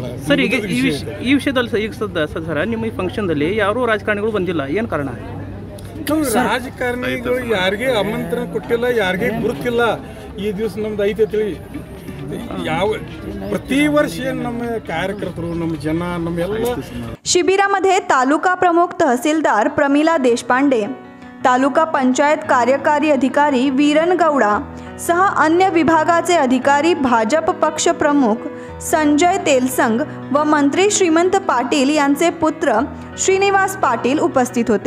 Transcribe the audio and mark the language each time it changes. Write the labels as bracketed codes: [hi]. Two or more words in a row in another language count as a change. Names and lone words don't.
[kn] ಸರ್, ಈಗ ಈ ವಿಷಯದಲ್ಲಿ ಈಗ ಸರ್ ನಿಮ್ಮ ಈ ಫಂಕ್ಷನ್ದಲ್ಲಿ ಯಾರೂ ರಾಜಕಾರಣಿಗಳು ಬಂದಿಲ್ಲ, ಏನು ಕಾರಣ? ರಾಜಕಾರಣಿಗಳು ಯಾರಿಗೆ ಆಮಂತ್ರಣ ಕೊಟ್ಟಿಲ್ಲ, ಯಾರಿಗೆ ಗುರುತಿಲ್ಲ. ಈ ದಿವಸ ನಮ್ದು ಐತೈತಿ. ಯಾವ ಪ್ರತಿ ವರ್ಷ ಏನು ನಮ್ಮ ಕಾರ್ಯಕರ್ತರು, ನಮ್ಮ ಜನ, ನಮ್ಮೆಲ್ಲ [mr] शिबिरामध्ये तालुका प्रमुख तहसीलदार प्रमिला देशपांडे, तालुका पंचायत कार्यकारी अधिकारी वीरन गौडा सह अन्य विभागाचे अधिकारी, भाजप पक्ष प्रमुख संजय तेलसंग व मंत्री श्रीमंत पाटील यांचे पुत्र श्रीनिवास पाटील उपस्थित होते।